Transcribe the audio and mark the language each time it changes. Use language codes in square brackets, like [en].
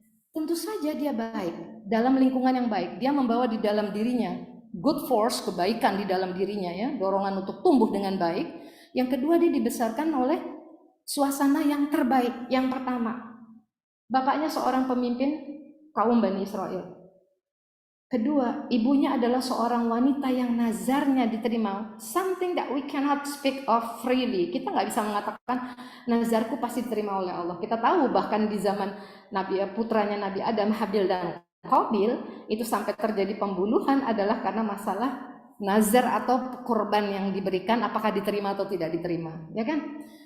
[id] Tentu saja dia baik dalam lingkungan yang baik, dia membawa di dalam dirinya [en] good force, [id] kebaikan di dalam dirinya ya, dorongan untuk tumbuh dengan baik. Yang kedua, dia dibesarkan oleh suasana yang terbaik. Yang pertama bapaknya seorang pemimpin kaum Bani Israel. Kedua, ibunya adalah seorang wanita yang nazarnya diterima. [en] Something that we cannot speak of freely. [id] Kita nggak bisa mengatakan nazarku pasti diterima oleh Allah. Kita tahu bahkan di zaman putranya Nabi Adam, Habil dan Qabil, itu sampai terjadi pembunuhan adalah karena masalah nazar atau kurban yang diberikan apakah diterima atau tidak diterima, ya kan?